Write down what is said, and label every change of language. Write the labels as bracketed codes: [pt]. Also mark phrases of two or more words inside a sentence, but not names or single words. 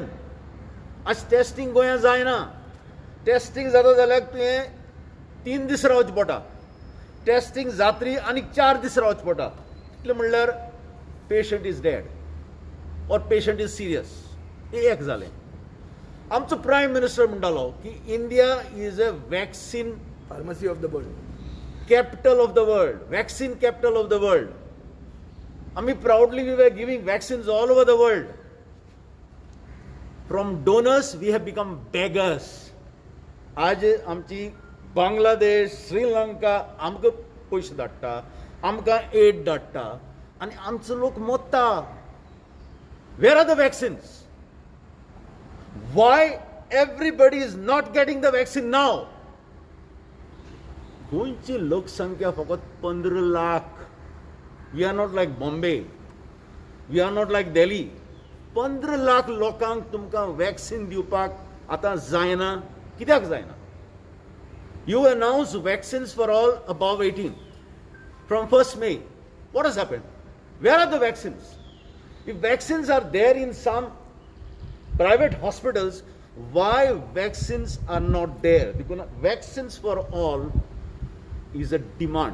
[kok] आज टेस्टिंग गोंयांत जायना. टेस्टिंग जाता जाल्यार तुवें 3 दीस रावचें पडटा. टेस्टिंग जातरी आनीक 4 दीस रावचें पडटा. इतलें म्हणल्यार [en] patient is dead or patient is serious. [kok] एक जालें. [en] आमचो prime minister [kok] म्हणटालो की [en] India is a vaccine pharmacy of the world. capital of the world, vaccine capital of the world. आम्ही proudly we were giving vaccines all over the world. From donors we have become beggars. [kok] आज आमची बांगलादेश, श्रीलंका आमकां पयशे धाडटा, आमकां एड धाडटा आनी आमचो लोक मोत्ता. [en] Where are the vaccines? Why everybody is not getting the vaccine now? [kok] गोंयची लोकसंख्या फकत 15 लाख. [en] We are not like Bombay, we are not like Delhi. [kok] 15 लाख लोकांक तुमकां वॅक्सीन दिवपाक आतां जायना. कित्याक जायना? [en] You announce vaccines for all above 18 from 1st May. What has happened? Where are the vaccines? If vaccines are there in some private hospitals, why vaccines are not there? Because vaccines for all is a demand.